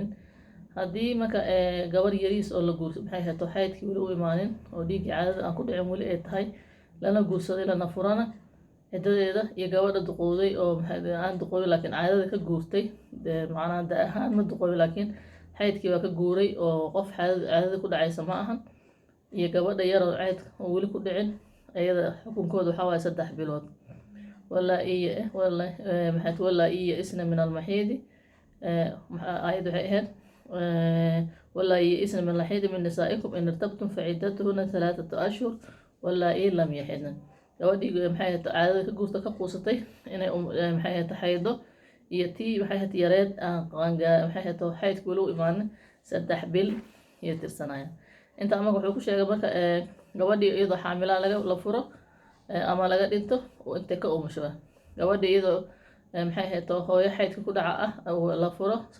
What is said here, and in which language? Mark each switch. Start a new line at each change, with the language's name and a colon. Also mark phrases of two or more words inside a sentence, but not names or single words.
Somali: haddii marka gabar yariis oo la guurso xaydkii weli u imaanin oo dhiiggii caadada aan ku dhicin weli ay tahay lana guursaday lana furana ciddadeeda iyo gabadha duqowday oo aan duqoobin laakiin caadada ka guurtay macnaha da ahaan ma duqoobin laakiin xaydkii waa ka guuray oo qof caadada ku dhacaysa ma ahan iyo gabadha yar oo cayd oo weli ku dhicin ayada xukunkooda waxaa waaye 3 bilood
Arabic: واللائي والله محت واللائي يئسن من المحيض آية
Somali: waxay ahayd
Arabic: واللائي يئسن من المحيض من نسائكم إن ارتبتم فعدتهن 3 أشهر واللائي لم يحضن gabadhii
Somali: maxay ahayd caadada ka guurta ka quusatay inay maxay ahayd xaydo iyo tii maxay ahayd yareed maxay ahayd xaydku weli u imaanin 3 bil iyo tirsanaya inta ama wuxuu ku sheegay marka gabadhii iyadoo xaamilaa la furo ama laga dhinto oo inta ka umusho gabadhii iyadoo maxay ahayd hooyo xaydka ku dhaca la furo